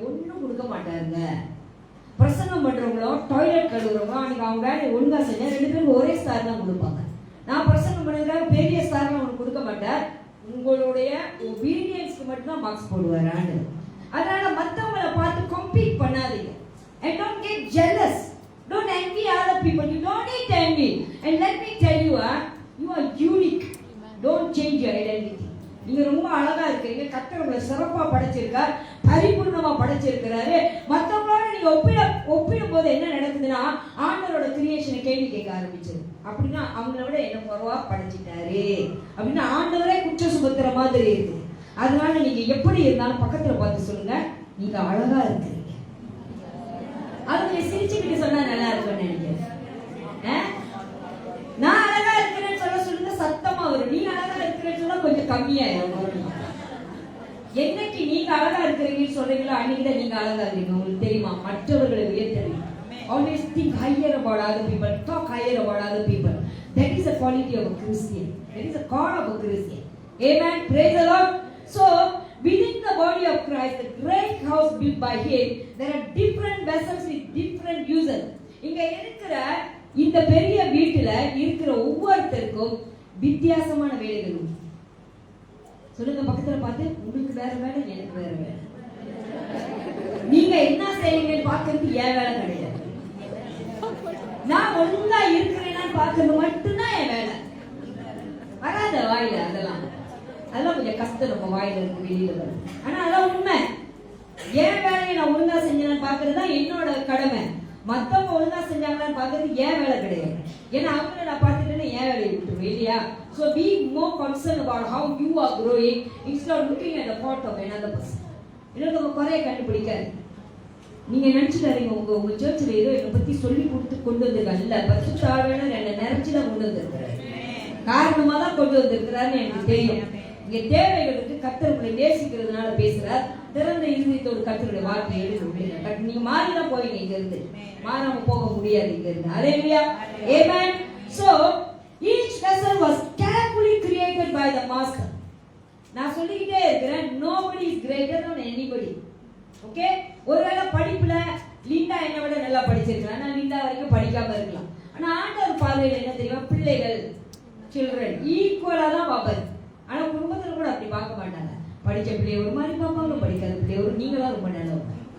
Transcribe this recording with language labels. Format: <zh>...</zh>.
<ta>ஒன்றும் கொடுக்க மாட்டாருங்க. பிரசங்கம் பண்றவங்களும் டாய்லெட் கழுவுறவங்களும் அன்னைக்கு அவங்க வேலையை ஒழுங்கா செஞ்சா 2 பேருக்கு ஒரே ஸ்டார் தான் கொடுப்பாங்க. நான் பிரசங்கம் பண்ணதுக்காக பெரிய ஸ்டார்லாம் அவனுக்கு கொடுக்க மாட்டார். உங்களுடைய ஒபீடியன்ஸ்க்கு மட்டும் தான் மார்க்ஸ் போடுவார் ஆண்டவர். அதனால மற்றவங்களை பார்த்து கம்பீட் பண்ணாதீங்க.</ta> <en>And don't get jealous. Don't envy other people. You don't need to envy. And let me tell you, you are unique. Don't change your identity.</en> <ta>நீங்க ரொம்ப அழகா இருக்கீங்க. கர்த்தர் உங்களை சிறப்பா படைச்சிருக்கார், பரிபூர்ணமா படைச்சிருக்கிறாரு. மற்றவங்களோட நீங்க ஒப்பிடும் போது என்ன நடக்குதுன்னா ஆண்டவரோட கிரியேஷனை கேள்வி கேட்க ஆரம்பிச்சது. அப்படின்னா அவங்கள விட என்ன குறைவா படைச்சிட்டாரு அப்படின்னா ஆண்டவரே குற்ற சுமத்துற மாதிரி இருக்கு. அதனால நீங்க எப்படி இருந்தாலும் பக்கத்துல பார்த்து சொல்லுங்க, நீங்க அழகா இருக்கிறீங்க. அவங்க சிரிச்சுக்கிட்டு சொன்னா நல்லா இருக்கும்னு நினைக்கிறேன். நான் அழகா இருக்கிறேன்னு சொல்லுங்க, சத்தமா வரும். நீ அழகா இருக்கிறேன்னு சொன்னா கொஞ்சம் கம்மியாயிரும். என்னைக்கு நீங்க அழகா இருக்கிறீங்கன்னு சொல்றீங்களோ அன்னைக்குதான் நீங்க அழகா இருக்கீங்க. உங்களுக்கு தெரியுமா? மற்றவர்களை உயர்த்தறீங்க.</ta> <en>Always think higher about other people. Talk higher about other people. That is the quality of a Christian. That is the core of a Christian. Amen. Praise the Lord. So, within the body of Christ, the great house built by Him, there are different vessels with different uses.</en> <ta>இங்க இருக்கிற இந்த பெரிய வீட்டுல இருக்கிற ஒவ்வொருத்தருக்கும் வித்தியாசமான வேலைகள் உண்டு. சொல்லுங்க பக்கத்துல பார்த்து, உங்களுக்கு வேற வேலை, எனக்கு வேற வேலை. நீங்க என்ன செய்றீங்கன்னு பார்க்கறது என் வேலை கிடையாது. நான் ஒழுங்கா இருக்கிறேன்னா பார்க்கறது மட்டும்தான் என் வேலை. வராத வாயில அதெல்லாம் கொஞ்சம் கஷ்டம். நம்ம வாயில இருக்கு வெளியில வரும். ஆனா அதான் உண்மை. என் வேலையை நான் ஒழுங்கா செஞ்சேன்னு பார்க்கறது தான் என்னோட கடமை. மத்தவங்க ஒழுங்கா செஞ்சாங்கன்னு பார்க்கறது என் வேலை கிடையாது. ஏன்னா அவங்கள நான் பார்த்துட்டேன்னா என் வேலையை விட்டுருவேன் இல்லையா?</ta> <en>So be more concerned about how you are growing instead of looking at the fault of another person.</en> <ta>இதெல்லாம் நம்ம குறைய கண்டுபிடிக்காது. நீங்க நினைச்சுட்டாருங்க உங்க சர்ச்சில் ஏதோ என்னை பத்தி சொல்லி கொடுத்து கொண்டு வந்திருக்காங்க. இல்ல, பரிசுத்த ஆவியானவர் என்னை நினைச்சுதான் கொண்டு வந்திருக்கிறாரு. காரணமா தான் கொண்டு வந்திருக்கிறாருன்னு எனக்கு தெரியும். இங்க தேவைகளுக்கு கர்த்தர் உங்களை நேசிக்கிறதுனால பேசுறார். திறந்த இருதயத்தோடு கர்த்தருடைய வார்த்தையை எடுக்க. நீங்க மாறிதான் போவீங்க, இங்க இருந்து மாறாம போக முடியாது இங்க இருந்து. ஹல்லேலூயா. ஆமென்.</ta> <en>So each vessel was carefully created by the master.</en> <ta>நான் சொல்லிக்கிட்டே இருக்கிறேன்,</ta> <en>nobody is greater than anybody.</en> <ta>Okay? ஒருவேளை படிப்புல லிண்டா என்னை விட நல்லா படிச்சிருக்கலாம், நான் லிண்டா வரைக்கும் படிக்காம இருக்கலாம். ஆனா ஆண்டவர் பார்வையில் என்ன தெரியுமா? பிள்ளைகள், சில்ட்ரன் ஈக்குவலா தான் பார்ப்பாரு. ஆனா குடும்பத்துல கூட அப்படி பார்க்க மாட்டாங்க. படிச்ச பிள்ளைய ஒரு மாதிரி பார்ப்பாங்க, படிக்காத பிள்ளைய ஒரு நீங்களா ரொம்ப நல்லவங்க.</ta>